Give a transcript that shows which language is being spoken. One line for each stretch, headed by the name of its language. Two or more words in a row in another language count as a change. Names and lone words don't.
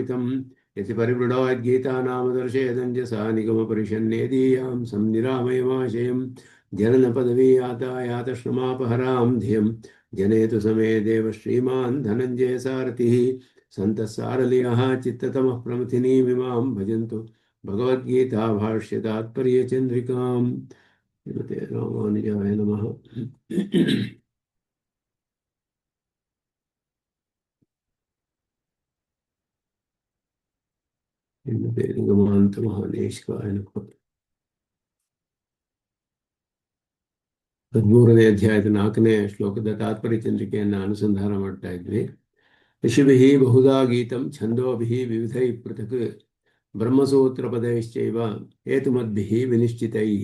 Sanskrit: तं यति परिवृढो यद्गीतानामदर्शयदञ्जसा निगमपरिषन्नेदीयां संनिरामयमाशयं जननपदवी यातायातश्रमापहरां धियं जनेतु समे देव श्रीमान् धनञ्जय सारथिः सन्तः सारलियः चित्ततमः प्रमथिनीमिमां भजन्तु भगवद्गीता भाष्य तात्पर्य चंद्रिकां श्रीमते रामानुजाय नमः। श्रीमते निगमान्त महादेशिकाय नमः।
Kannada: 13ನೇ ಅಧ್ಯಾಯದ 4ನೇ ಶ್ಲೋಕದ ತಾತ್ಪರ್ಯ ಚಂದ್ರಿಕೆಯನ್ನು ಅನುಸಂಧಾನ ಮಾಡ್ತಾ ಇದ್ವಿ.
Sanskrit: ಋಷಿಭಿಃ ಬಹುಧಾ ಗೀತಂ ಛಂದೋಭಿಃ ವಿವಿಧೈಃ ಪೃಥಕ್ ಬ್ರಹ್ಮಸೂತ್ರಪದೈಶ್ಚೈವ ಹೇತುಮದ್ಭಿಃ ವಿನಿಶ್ಚಿತೈಃ.